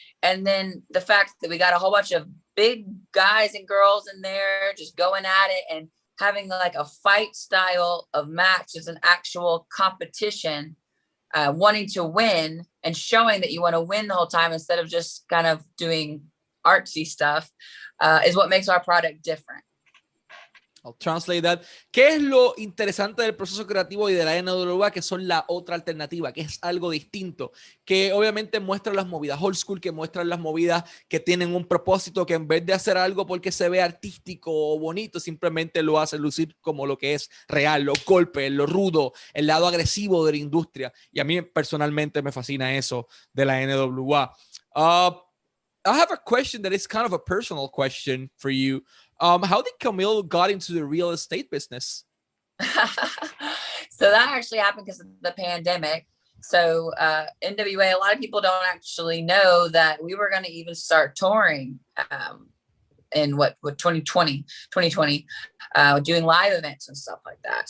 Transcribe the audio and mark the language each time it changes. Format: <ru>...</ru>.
<en>And then the fact that we got a whole bunch of big guys and girls in there just going at it and having like a fight style of match is an actual competition, wanting to win and showing that you want to win the whole time instead of just kind of doing artsy stuff, is what makes our product different. I'll translate that.</en> <es>¿Qué es lo interesante del proceso creativo y de la NWA? Que son la otra alternativa, que es algo distinto, que obviamente muestra las movidas old school, que muestran las movidas que tienen un propósito, que en vez de hacer algo porque se ve artístico o bonito, simplemente lo hace lucir como lo que es real, los golpes, lo rudo, el lado agresivo de la industria. Y a mí personalmente me fascina eso de la NWA.</es> <en>I have a question that is kind of a personal question for you. How did Kamille got into the real estate business? So that actually happened because of the pandemic. So NWA, a lot of people don't actually know that we were going to even start touring in 2020, doing live events and stuff like that.</en>